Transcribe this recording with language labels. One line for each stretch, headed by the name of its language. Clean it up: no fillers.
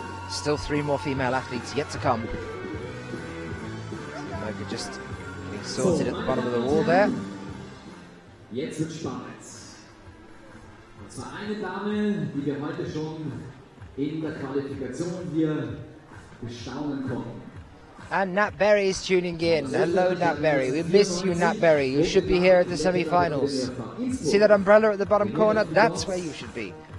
English: Still 3 more female athletes yet to come. Momoka just getting sorted at the bottom of the wall there.
German: Jetzt wird spannend. Und zwar eine Dame, die wir heute schon in der Qualifikation hier bestaunen konnten.
English: And Nat Berry is tuning in. Hello Nat Berry, we miss you Nat Berry. You should be here at the semi-finals. See that umbrella at the bottom corner? That's where you should be.